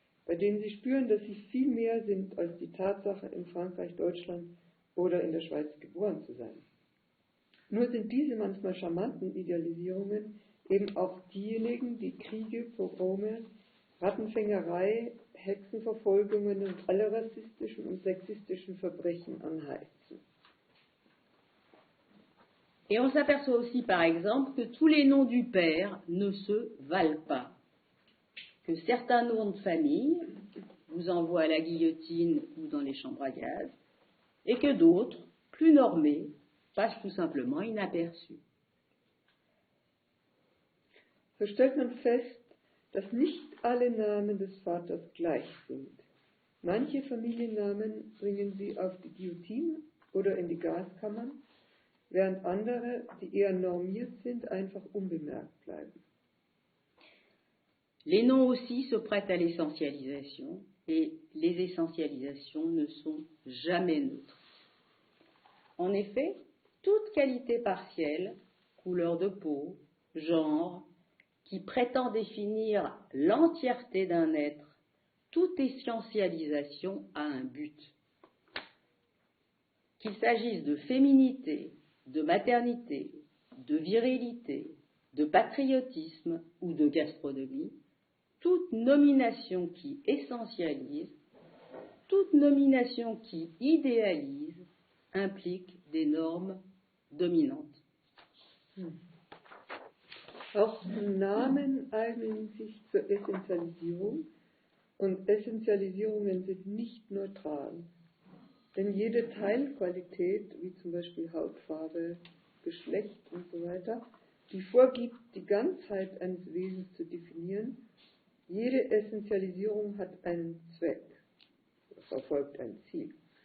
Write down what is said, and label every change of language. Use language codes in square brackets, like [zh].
[de] bei denen sie spüren, dass sie viel mehr sind als die Tatsache, in Frankreich, Deutschland oder in der Schweiz geboren zu sein. Nur sind diese manchmal charmanten Idealisierungen eben auch diejenigen, die Kriege, Pogrome, Rattenfängerei, Hexenverfolgungen und alle rassistischen und sexistischen Verbrechen anheizen. [fr] Et on s'aperçoit aussi, par exemple, que tous les noms du père ne se valent pas. Que certains noms de famille vous envoient à la guillotine ou dans les chambres à gaz, et que d'autres, plus normés, passent tout simplement inaperçus. [de] So stellt man fest, dass nicht alle Namen des Vaters gleich sind. Manche Familiennamen bringen sie auf die Guillotine oder in die Gaskammern, während andere, die eher normiert sind, einfach unbemerkt bleiben. [fr] Les noms aussi se prêtent à l'essentialisation, et les essentialisations ne sont jamais neutres. En effet, toute qualité partielle, couleur de peau, genre, qui prétend définir l'entièreté d'un être, toute essentialisation a un but. Qu'il s'agisse de féminité, de maternité, de virilité, de patriotisme ou de gastronomie, toute nomination qui essentialise, toute nomination qui idéalise implique des normes dominantes. [de] Auch Namen eignen sich zur Essentialisierung und Essentialisierungen sind nicht neutral. Denn jede Teilqualität, wie zum Beispiel Hautfarbe, Geschlecht und so weiter, die vorgibt, die Ganzheit eines Wesens zu definieren, jede Essentialisierung hat einen Zweck, verfolgt ein Ziel.